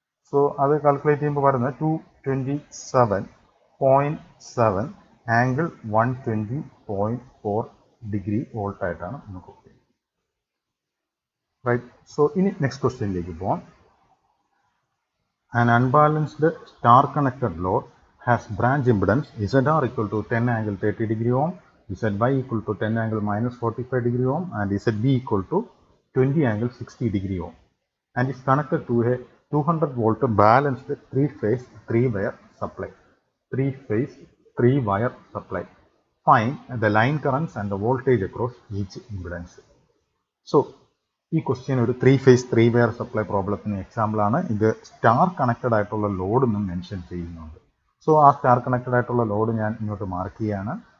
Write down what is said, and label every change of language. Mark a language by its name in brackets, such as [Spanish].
[Malayalam] So അത് calculate ചെയ്യുമ്പോൾ വരുന്നത് 227.7 ആംഗിൾ 120.4 ഡിഗ്രി വോൾട്ട് ആയിട്ടാണ് നമുക്ക് ഒപ്റ്റെയിൻ. റൈറ്റ്. സോ ഇനി നെക്സ്റ്റ് ക്വസ്റ്റ്യനിലേക്ക് പോകാം. [English] An unbalanced star connected load has branch impedance ZR equal to 10 angle 30 degree ohm, ZY equal to 10 angle -45 degree ohm and ZB equal to 20 angle 60 degree ohm and is connected to a 200 volt balanced 3-phase 3-wire supply. 3-phase 3-wire supply. Find the line currents and the voltage across each impedance. [Malayalam] So, ഈ question ഒരു 3-phase 3-wire supply പ്രോബ്ലത്തിന് example ആണ്. ഇത് star connected ആയിട്ടുള്ള load എന്നും mention ചെയ്യുന്നുണ്ട്. So ആ star connected ആയിട്ടുള്ള load ഞാൻ ഇങ്ങോട്ട് മാർക്ക് ചെയ്യാണ്.